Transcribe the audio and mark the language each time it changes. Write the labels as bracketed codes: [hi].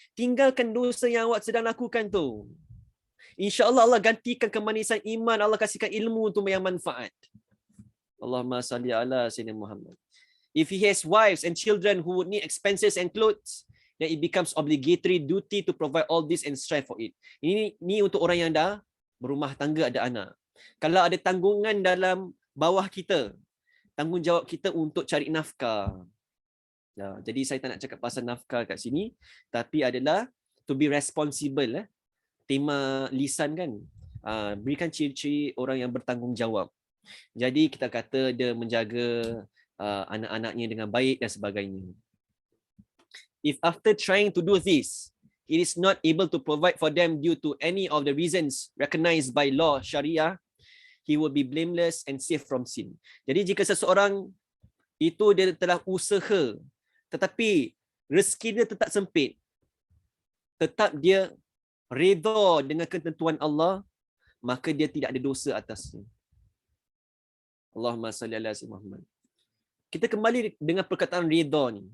[ms] Tinggalkan dosa yang awak sedang lakukan tu. InsyaAllah Allah gantikan kemanisan iman, Allah kasihkan ilmu tu yang manfaat. [ar] Allahumma salli ala sayyidina Muhammad. [en] If he has wives and children who would need expenses and clothes, then it becomes obligatory duty to provide all this and strive for it. [ms] Ini untuk orang yang dah berumah tangga, ada anak. Kalau ada tanggungan dalam bawah kita, tanggungjawab kita untuk cari nafkah. Ya, jadi saya tak nak cakap pasal nafkah kat sini, tapi adalah [en] to be responsible. [ms] Tema lisan kan, berikan ciri-ciri orang yang bertanggungjawab. Jadi kita kata dia menjaga anak-anaknya dengan baik dan sebagainya. [en] If after trying to do this, it is not able to provide for them due to any of the reasons recognized by law Sharia, he will be blameless and safe from sin. [ms] Jadi jika seseorang itu dia telah usaha, tetapi rezeki dia tetap sempit, tetap dia redha dengan ketentuan Allah, maka dia tidak ada dosa atasnya. [ar] Allahumma salli ala sayyidina Muhammad. [ms] Kita kembali dengan perkataan redha ni.